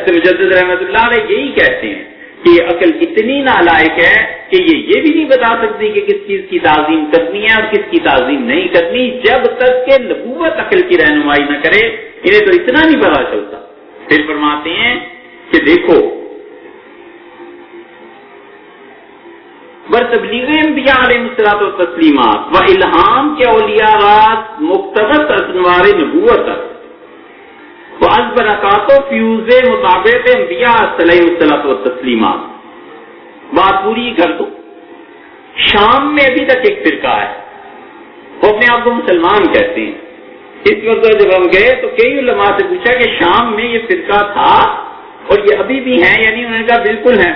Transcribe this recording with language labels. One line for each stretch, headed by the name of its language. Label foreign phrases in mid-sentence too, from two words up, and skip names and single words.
Urdu: مجدد
Arabic: رحمۃ اللہ علیہ
Urdu: یہی کہتے ہیں کہ یہ عقل اتنی نالائق ہے کہ یہ بھی نہیں بتا سکتی کہ کس چیز کی تعظیم کرنی ہے اور کس کی تعظیم نہیں کرنی جب تک کہ نبوت عقل کی رہنمائی نہ کرے. انہیں تو اتنا نہیں پتا چلتا. پھر فرماتے ہیں کہ دیکھو
Persian: بر تبلیغ انبیاء علیہ الصلوۃ والتسلیمات و الہام کے اولیاء رات مقتبس انوار نبوت و از برکات و فیوز مطابق انبیاء علیہ الصلوۃ والتسلیمات.
Urdu: بات پوری کر دو. شام میں ابھی تک ایک فرقہ ہے وہ اپنے آپ کو مسلمان کہتے ہیں. اس وقت جب ہم گئے تو کئی علماء سے پوچھا کہ شام میں یہ فرقہ تھا اور یہ ابھی بھی ہیں یعنی انہوں نے کہا بالکل ہیں.